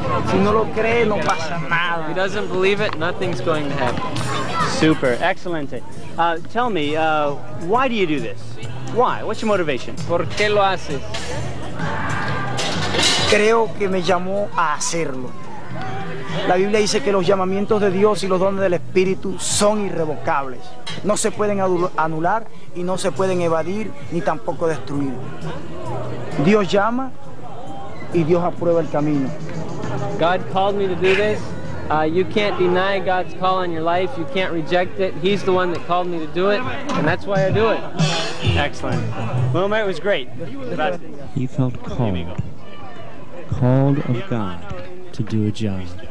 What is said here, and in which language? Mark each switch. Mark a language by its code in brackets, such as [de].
[es] Si no lo cree, no pasa nada. [en] If he doesn't believe it, nothing's going to happen. [es] Super, excelente. [en] Tell me, why do you do this? Why? What's your motivation? [es] ¿Por qué lo haces? Creo que me llamó a hacerlo. La Biblia dice que los llamamientos de Dios y los dones del Espíritu son irrevocables. No se pueden anular y no se pueden evadir ni tampoco destruir. Dios llama y Dios aprueba el camino. [en] God called me to do this. You can't deny God's call on your life. You can't reject it. He's the one that called me to do it, and that's why I do it. Excellent. Wilmer, it was great. He felt called of God to do a job.